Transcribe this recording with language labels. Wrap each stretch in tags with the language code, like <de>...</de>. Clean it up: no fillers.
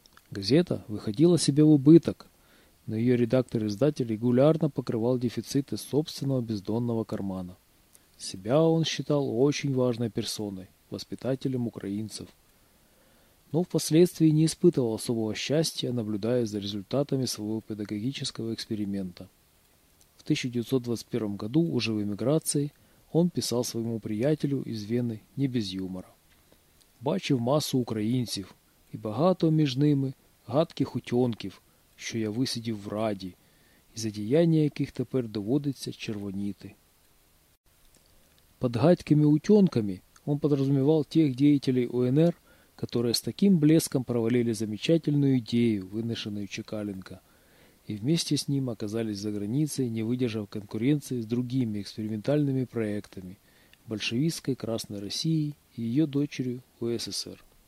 <ru>Газета выходила себе в убыток, но ее редактор-издатель регулярно покрывал дефициты собственного бездонного кармана. Себя он считал очень важной персоной, воспитателем украинцев. Но впоследствии не испытывал особого счастья, наблюдая за результатами своего педагогического эксперимента. В 1921 году, уже в эмиграции, он писал своему приятелю из Вены не без юмора:</ru> <uk>«Бачив массу украинцев, и багато між ними гадких утенків, що я висидів в Раді, і за діяння яких тепер доводиться червоніти».</uk> <ru>Под гадькими утенками он подразумевал тех деятелей УНР, которые с таким блеском провалили замечательную идею, вынесенную Чекаленко, и вместе с ним оказались за границей, не выдержав конкуренции с другими экспериментальными проектами – большевистской Красной России и ее дочерью УССР.</ru>